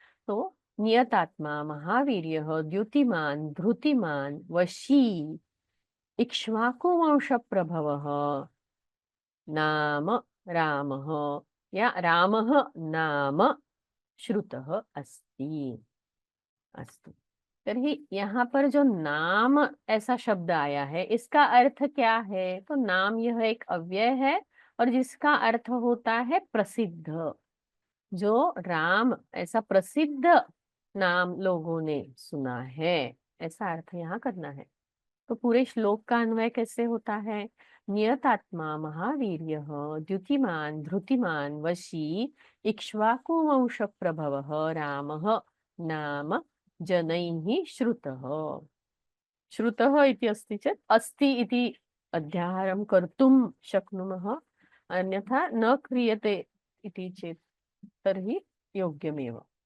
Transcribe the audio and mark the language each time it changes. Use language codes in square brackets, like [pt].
[sa] तो नियतात्मा महावीर्यः द्युतिमान् धृतिमान् वशी इक्ष्वाकुवंशप्रभवः नाम रामः या रामः नाम श्रुतः अस्ति। अस्तु, तर्हि [hi] यहाँ पर जो नाम ऐसा शब्द आया है, इसका अर्थ क्या है? तो नाम यह एक अव्यय है और जिसका अर्थ होता है प्रसिद्ध। जो राम ऐसा प्रसिद्ध नाम लोगों ने सुना है, ऐसा अर्थ यहाँ करना है। तो पूरे श्लोक का अन्वय कैसे होता है? [sa] नियतात्मा महावीर्यः द्युतिमान् धृतिमान् वशी इक्ष्वाकुवंशप्रभवः रामः नाम जनैः श्रुतः। श्रुतः इति अस्ति चेत् अस्ति इति अध्याहारं कर्तुं शक्नुमः, अन्यथा न क्रियते इति चेत् तर्हि योग्यमेव।